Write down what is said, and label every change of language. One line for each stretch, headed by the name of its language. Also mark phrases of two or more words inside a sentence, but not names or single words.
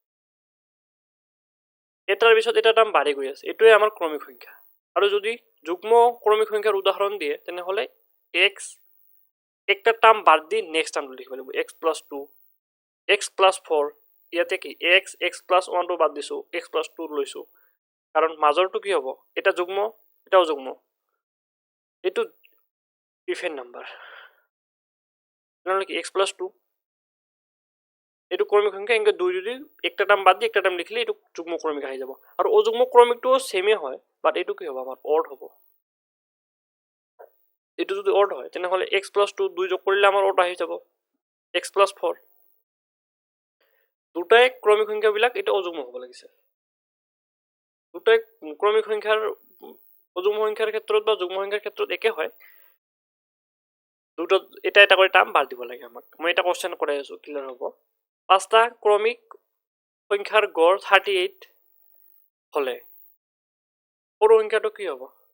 Assamese: এটাৰ পিছত এটা টাৰ্ম বাঢ়ি গৈ আছে এটোৱে আমাৰ ক্ৰমিক সংখ্যা আৰু যদি যুগ্ম ক্ৰমিক সংখ্যাৰ উদাহৰণ দিয়ে তেনেহলে x একটা টার্ম বাদ দি
English: next term
Assamese: লিখিব লাগিব x + 2 x + 4 ইয়াতে কি x x + 1 টো বাদ দিছো x + 2 লৈছো কাৰণ মাজৰটো কি হ'ব এটা যুগ্ম এটাও যুগ্ম এটো
English: even number
Assamese: নহলে কি x + 2 এটো ক্ৰমিক সংখ্যা এঙ্গে দুই যদি একটা টার্ম বাদ দি একটা টার্ম লিখলে এটো যুগ্ম ক্রমিক আহি যাব আৰু অযুগ্ম ক্রমিকটো সেমে হয় বাট এটো কি হ'ব আমাৰ অড হ'ব এটো যদি অড হয় তেনেহলে x + 2 দুই যোগ কৰিলে আমাৰ অড আহি যাব x + 4 দুটাই ক্ৰমিক সংখ্যাবিলাক এটা অযুগ্ম হ'ব লাগিছে দুটাই ক্ৰমিক সংখ্যাৰ অযুগ্ম সংখ্যাৰ ক্ষেত্ৰত বা যুগ্ম সংখ্যাৰ ক্ষেত্ৰত একে হয় দুটো এটা এটা কৰি টার্ম বাদ দিব লাগে আমাক মই এটা কোশ্চেন কৰাই আছো ক্লিয়াৰ হ'ব পাঁচটা ক্ৰমিক সংখ্যাৰ গড় 38 হলে সৰু সংখ্যাটো কি হ'ব?